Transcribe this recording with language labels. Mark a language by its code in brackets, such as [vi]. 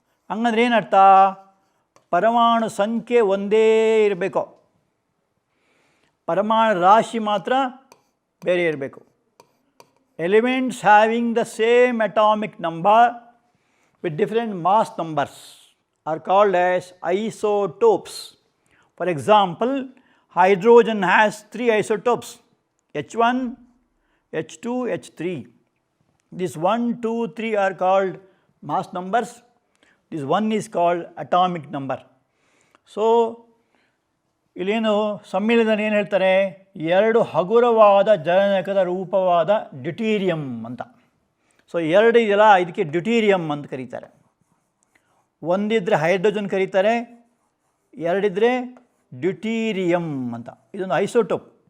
[kn] ಹಂಗಂದ್ರೆ ಏನರ್ಥ, ಪರಮಾಣು ಸಂಖ್ಯೆ ಒಂದೇ ಇರಬೇಕು, ಪರಮಾಣು ರಾಶಿ ಮಾತ್ರ ಬೇರೆ ಇರಬೇಕು. [en] Elements having the same atomic number with different mass numbers are called as isotopes. For example, hydrogen has 3 isotopes, H1, H2, H3. This 1, 2, 3 are called mass numbers. This one is called atomic number. [kn] So ಇಲ್ಲೇನು ಸಮ್ಮಿಳನದಲ್ಲಿ ಏನು ಹೇಳ್ತಾರೆ, ಎರಡು ಹಗುರವಾದ ಜನಕದ ರೂಪವಾದ deuterium ಅಂತ. So ಎರಡು ಇದೆಯಲ್ಲ, ಇದಕ್ಕೆ ಡ್ಯೂಟೀರಿಯಂ ಅಂತ ಕರೀತಾರೆ. ಒಂದಿದ್ದರೆ ಹೈಡ್ರೋಜನ್ ಕರೀತಾರೆ, ಎರಡಿದ್ದರೆ ಡ್ಯೂಟೀರಿಯಂ ಅಂತ. ಇದೊಂದು ಐಸೋಟೋಪ್.